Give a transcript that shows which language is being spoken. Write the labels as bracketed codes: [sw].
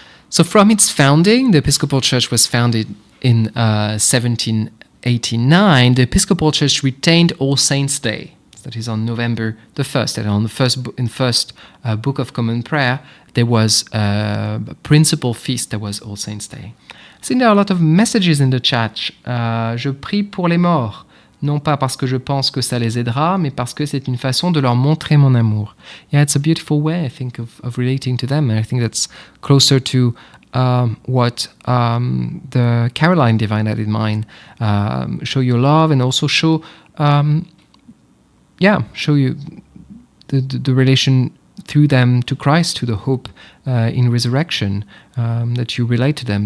[en] So from its founding, the Episcopal Church was founded in 1789. The Episcopal Church retained All Saints' Day. That is on November the 1st. And on the first Book of Common Prayer, there was a principal feast that was All Saints' Day. I think there are a lot of messages in the chat. [fr] Je prie pour les morts, non pas parce que je pense que ça les aidera, mais parce que c'est une façon de leur montrer mon amour. [en] Yeah, it's a beautiful way, I think, of relating to them. And I think that's closer to what the Caroline Divine had in mind. Show your love and also show you the relation through them to Christ, to the hope in resurrection, that you relate to them.